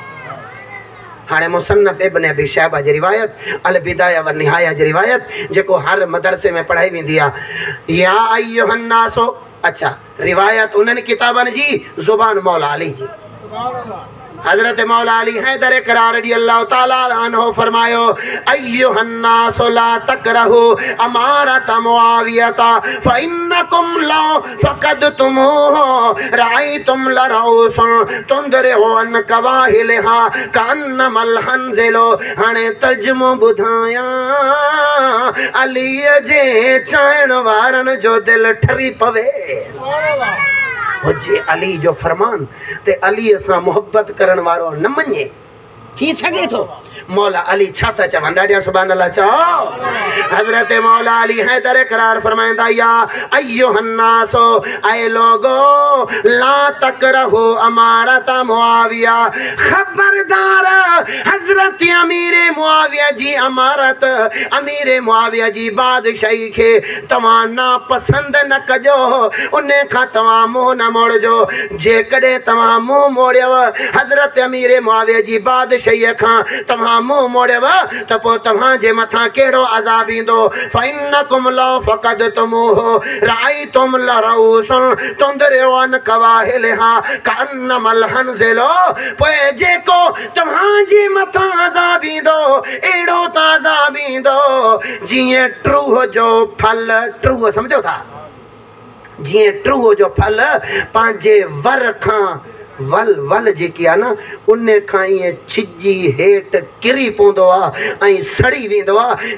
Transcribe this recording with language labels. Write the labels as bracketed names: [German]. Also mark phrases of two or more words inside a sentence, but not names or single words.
[Sindhi] हाणे मुसन्नफ़ इब्न अबी शैबा जी रिवायत, अल बिदाया व निहाया जी रिवायत, जेको हर मदरसे में पढ़ाई वेंदी आहे, [Arabic] يا أيها الناس, [Sindhi] अच्छा रिवायत उन्हनि किताबनि जी, ज़ुबान मौला अली जी। हज़रत मौला अली हैदर करार रज़ियल्लाहु ताला अन्हु फरमायो, [Arabic] أيها الناس لا تكرهوا إمارة معاوية فإنكم لو فقدتموه رأيتم الرؤوس تندر عن كواهلها كأنما الحنظل. [Sindhi] हाणे तर्जुमो ॿुधायां, अलीअ जे चाहण वारनि जो दिलि ठरी पवे हुजे अली जो फरमान ते अलीअ सां मुहब्बत करण वारो न मञे, थी सघे थो? मौला अली छा था चवनि? ॾाढा [Arabic] سبحان الله [Sindhi] चओ। हज़रत मौला अली हैदर करार फरमाईंदा, [Arabic] يا أيها الناس, [Urdu] ऐ लोगो [Arabic] لا تكرهوا إمارة معاوية, [Sindhi] खबरदार हज़रत अमीर मुआविया जी अमारत, अमीर मुआविया जी बादशाही खे तव्हां नापसंद न कजो, उन खां तव्हां मुंहुं न मोड़जो। जेकॾहिं तव्हां मुंहुं मोड़ियव हज़रत अमीर मुआविया जी बादशाहीअ खां, तव्हां मुंहुं मोड़ियव त पोइ तव्हांजे मथां कहिड़ो अज़ाब ईंदो। [Arabic] فإنكم لو فقدتموه رأيتم الرؤوس تندر عن كواهلها كأنما الحنظل. [Sindhi] पोइ जेको तव्हांजे मथां अज़ाब ईंदो, अहिड़ो त अज़ाब ईंदो जीअं ट्रूह जो फल, ट्रूह सम्झो था, जीअं ट्रूह जो फल पंहिंजे वर खां वल जेकी आहे न, उन खां ईअं छिजी हेठि किरी पवंदो आहे ऐं सड़ी वेंदो आहे।